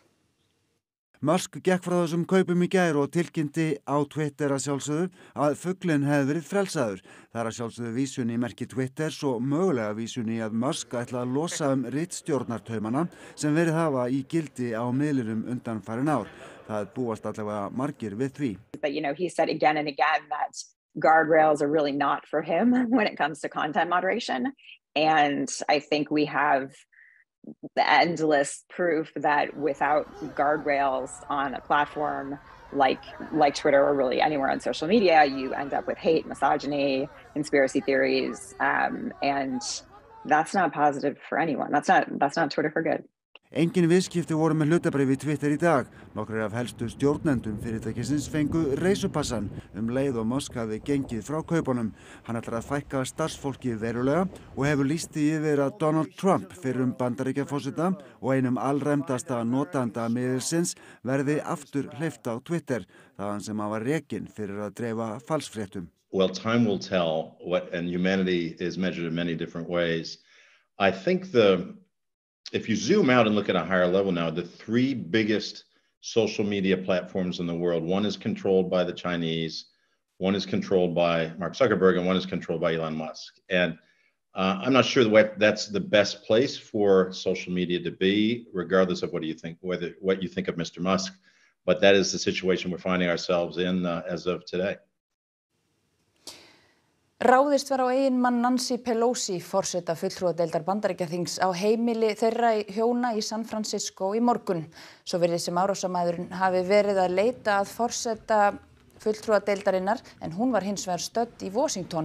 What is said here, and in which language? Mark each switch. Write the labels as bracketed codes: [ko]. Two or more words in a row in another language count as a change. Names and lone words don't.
[is] Musk gekk frá þessum kaupum í gær og tilkynnti á Twitter að sjálfsögðu að fuglinn hefði verið frelsaður. Það að sjálfsögðu vísun í merki Twitters og mögulega vísun í að Musk ætla að losa ritstjórnartaumana sem verið hafa í gildi á miðlunum undanfarin ár. Það búast allavega margir við því. [en] But he said again and again that guardrails are really not for him when it comes to content moderation. And I think we have the endless proof that without guardrails on a platform like Twitter or really anywhere on social media, you end up with hate, misogyny, conspiracy theories, and that's not positive for anyone. That's not Twitter for good. [is] Engin viðskipti voru með hlutabréf í Twitter í dag. Nokkrir af helstu stjórnendum fyrirtækisins fengu reisupassan leið og Musk hafði gengið frá kaupunum. Hann ætlar að fækka starfsfólki verulega og hefur lýst því yfir að Donald Trump, fyrrum Bandaríkjaforseta og einum allræmdasta notanda miðilsins, verði aftur hleypt á Twitter, þaðan sem hann var rekinn fyrir að dreifa falsfréttum. [en] Well, time will tell and humanity is measured in many different ways. I think if you zoom out and look at a higher level now, the three biggest social media platforms in the world, one is controlled by the Chinese, one is controlled by Mark Zuckerberg, and one is controlled by Elon Musk. And I'm not sure that's the best place for social media to be, regardless of what you think of Mr. Musk. But that is the situation we're finding ourselves in as of today. [is] Ráðist var á eiginmann Nancy Pelosi, forseta fulltrúadeildar Bandaríkjaþings, á heimili þeirra hjóna í San Francisco í morgun. Svo virðist sem árásarmaðurinn hafi verið að leita að forseta fulltrúadeildarinnar en hún var hins vegar stödd í Washington.